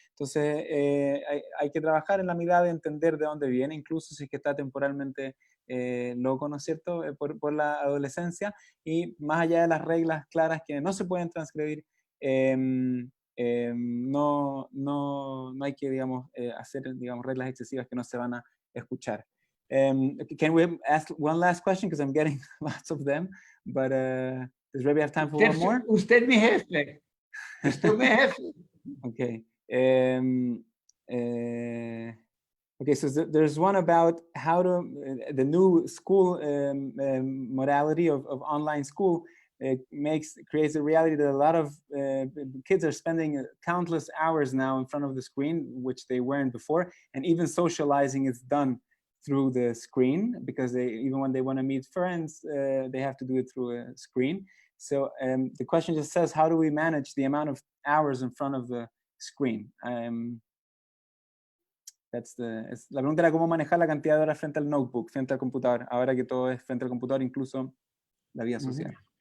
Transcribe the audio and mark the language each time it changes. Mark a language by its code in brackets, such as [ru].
[es] Entonces hay que trabajar en la mirada de entender de dónde viene, incluso si es que está temporalmente loco, ¿no es cierto?, por la adolescencia, y más allá de las reglas claras que no se pueden transgredir, no hay que, digamos, hacer, digamos, reglas excesivas que no se van a escuchar. [en] Can we ask one last question, because I'm getting lots of them, but does Rebbe have time for one more? [es] Usted mi jefe. Usted mi jefe. Okay. [en] Okay, so there's one about how to, the new school modality of online school creates a reality that a lot of kids are spending countless hours now in front of the screen, which they weren't before, and even socializing is done through the screen, because even when they want to meet friends, they have to do it through a screen. So the question just says, how do we manage the amount of hours in front of the screen? [es] La pregunta era cómo manejar la cantidad de horas frente al notebook, frente al computador, ahora que todo es frente al computador, incluso la vida social.